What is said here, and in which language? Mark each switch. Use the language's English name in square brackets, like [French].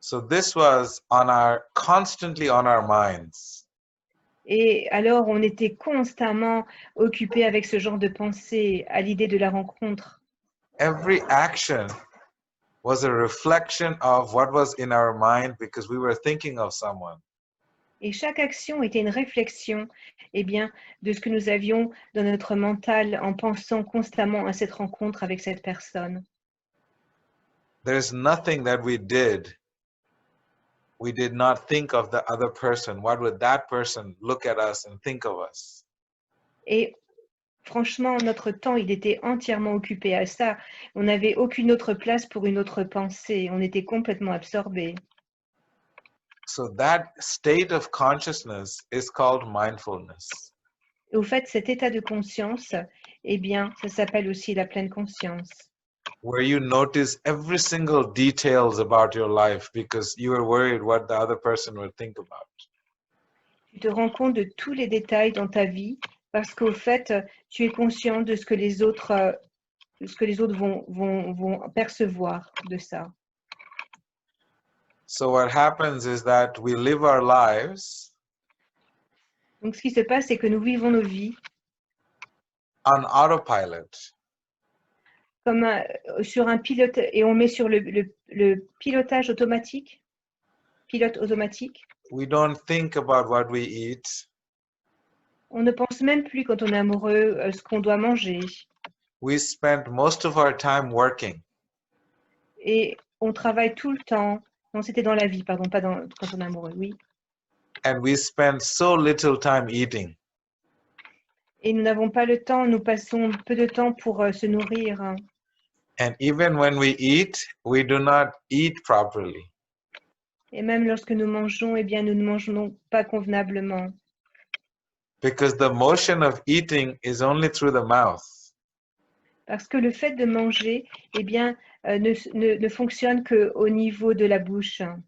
[English] So this was constantly on our minds. [French] Et alors, on était constamment occupés avec ce genre de pensée à l'idée de la rencontre. [English] Every action was a reflection of what was in our mind because we were thinking of someone. [French] Et chaque action était une réflexion, eh bien, de ce que nous avions dans notre mental en pensant constamment à cette rencontre avec cette personne. [English] There's nothing that we did not think of the other person. What would that person look at us and think of us? [French] Et franchement, notre temps, il était entièrement occupé à ça. On n'avait aucune autre place pour une autre pensée. On était complètement absorbés. [English] So that state of consciousness is called mindfulness. [French] Et au fait, cet état de conscience, eh bien, ça s'appelle aussi la pleine conscience. [English] Where you notice every single details about your life because you are worried what the other person would think about. [French] Tu te rends compte de tous les détails dans ta vie parce qu'au fait, tu es conscient de ce que les autres, vont percevoir de ça. [English] So what happens is that we live our lives [French] Donc, ce qui se passe, c'est que nous vivons nos vies [English] on autopilot. [French] comme sur un pilote et on met sur le pilotage automatique, pilote automatique. [English] We don't think about what we eat. [French] On ne pense même plus quand on est amoureux ce qu'on doit manger. [English] We spend most of our time working. [French] Et on travaille tout le temps. Non, c'était dans la vie, pardon, pas quand on est amoureux, oui. [English] And we spend so little time eating. [French] Et nous n'avons pas le temps, nous passons peu de temps pour se nourrir. [English] And even when we eat, we do not eat properly. [French] Et même lorsque nous mangeons, eh bien, nous ne mangeons pas convenablement. [English] Because the motion of eating is only through the mouth. [French] Parce que le fait de manger, eh bien, ne fonctionne qu'au niveau de la bouche.